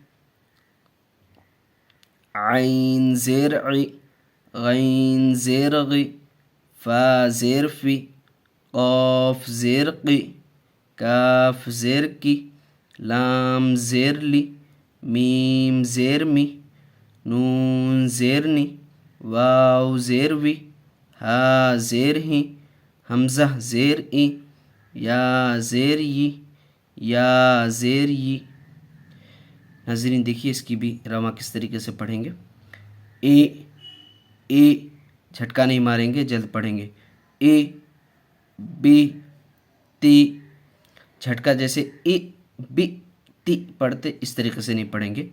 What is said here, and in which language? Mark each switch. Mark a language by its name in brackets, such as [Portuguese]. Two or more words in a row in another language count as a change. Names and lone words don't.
[Urdu] عین زیر عی، غین زیر غی، فا زیر فی، قاف زیر قی، کاف زیر کی، لام زیر لی، میم زیر می، نون زیر نی، واو زیر وی، ہا زیر ہی، حمزہ زیر ای، یا زیر ی، یا زیر ی۔ ناظرین دیکھیے اس کی بھی رواں کس طریقے سے پڑھیں گے۔ اے اے، جھٹکا نہیں ماریں گے، جلد پڑھیں گے۔ اے بی تی، جھٹکا جیسے اے بی تی پڑھتے اس طریقے سے نہیں پڑھیں گے۔